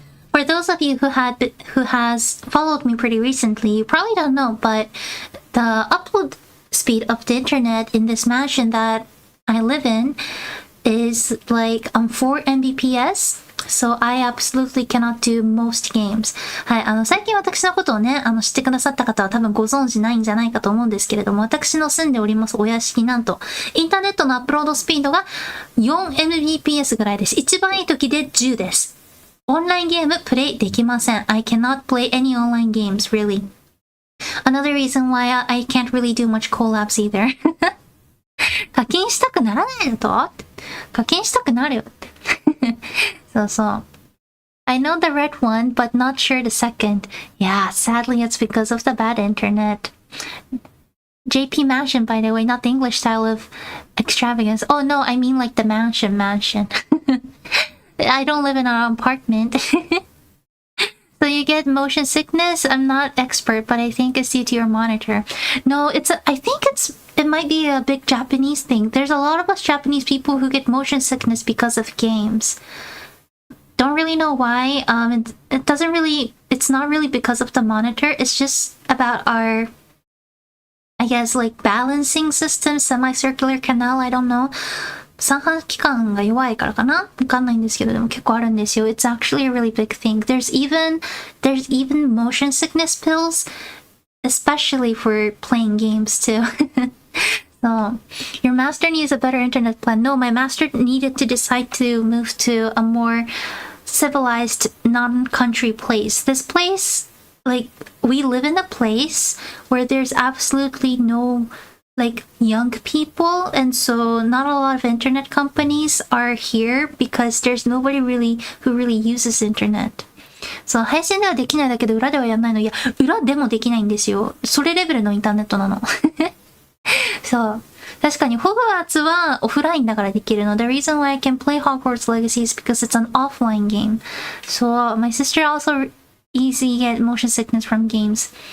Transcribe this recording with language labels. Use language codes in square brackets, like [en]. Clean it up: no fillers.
[en] For those of you who has followed me pretty recently, you probably don't know, but the upload speed of the internet in this mansion that I live in is like 4 Mbps. So I absolutely cannot do most games. [ja] はい、最近私のことをね、知ってくださった方は多分ご存知ないんじゃないかと思うんですけれども、私の住んでおりますお屋敷なんと、インターネットのアップロードスピードが 4Mbps ぐらいです。一番いい時で10です。オンラインゲームプレイできません。 [en] I cannot play any online games, really. Another reason why I can't really do much collabs either. [ja] 課金したくならないのと？課金したくなるよって。そうそう。 [en] I know the red one, but not sure the second. Yeah, sadly it's because of the bad internet. JP Mansion, by the way, not the English style of extravagance. Oh no, I mean like the mansion. I don't live in an apartment. So you get motion sickness? I'm not expert, but I think it's due to your monitor. No, I think it might be a big Japanese thing. There's a lot of us Japanese people who get motion sickness because of games. Don't really know why. It's not really because of the monitor. It's just about our, I guess, like balancing system, semicircular canal, I don't know. [ja] 三半規管が弱いからかな？わかんないんですけど、でも結構あるんですよ。 [en] It's actually a really big thing. There's even motion sickness pills, especially for playing games too. So, your master needs a better internet plan. No, my master needed to decide to move to a more civilized, non-country place. This place, like, we live in a place where there's absolutely no like young people, and so not a lot of internet companies are here because there's nobody who really uses internet. [ja] そう、配信ではできないだけで裏ではやんないの。いや、裏でもできないんですよ。それレベルのインターネットなの。そう。確かにホグワーツはオフラインだからできるの。 [en] The reason why I can play Hogwarts Legacy is because it's an offline game. So my sister also easily get motion sickness from games.